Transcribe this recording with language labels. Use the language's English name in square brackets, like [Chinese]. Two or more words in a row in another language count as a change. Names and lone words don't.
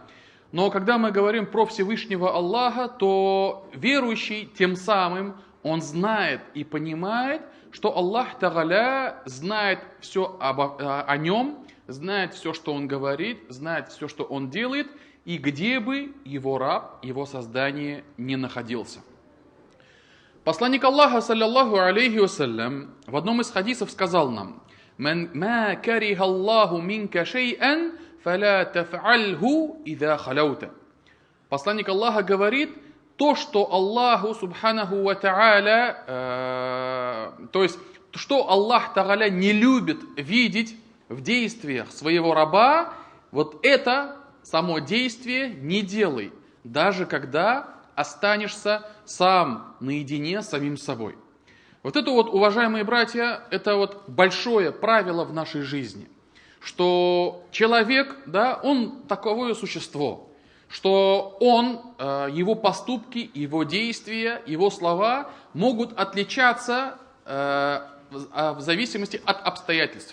[Russian] Но когда мы говорим про Всевышнего Аллаха, то верующий тем самым, он знает и понимает, что [Arabic] الله تعالى [Russian] знает все о нем, знает все, что он говорит, знает все, что он делает, и где бы его раб, его создание не находился. Посланник Аллаха, [Arabic] صلى الله عليه وسلم, [Russian] в одном из хадисов сказал нам: [Arabic] «ما كره الله منك شيئا فلا تفعله إذا خلوت». [Russian] Посланник Аллаха говорит, то, что [Arabic] الله سبحانه وتعالى, [Russian] то есть, что [Arabic] الله تعالى [Russian] не любит видеть в действиях своего раба, вот это само действие не делай, даже когда останешься сам наедине с самим собой. Вот это вот, уважаемые братья, это вот большое правило в нашей жизни, что человек, да, он таковое существо, что он, его поступки, его действия, его слова могут отличаться в зависимости от обстоятельств.